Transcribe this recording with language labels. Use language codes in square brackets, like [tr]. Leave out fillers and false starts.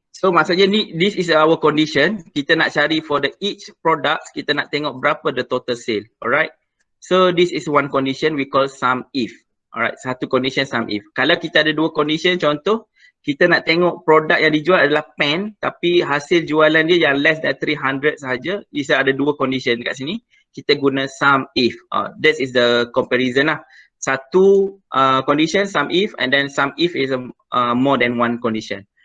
[en] So [ms] maksudnya ni, [en] this is our condition. [ms] Kita nak cari [en] for the each product, [ms] kita nak tengok berapa [en] the total sale. Alright. So this is one condition we call sum if. [ms] Alright, satu condition sum if. Kalau kita ada dua condition, contoh kita nak tengok produk yang dijual adalah pen, tapi hasil jualan dia yang [en] less than [ms] 300 sahaja, bisa ada dua condition dekat sini. Kita guna [en] sum if. That is the comparison lah. Satu condition sum if, and then sum if is more than one condition.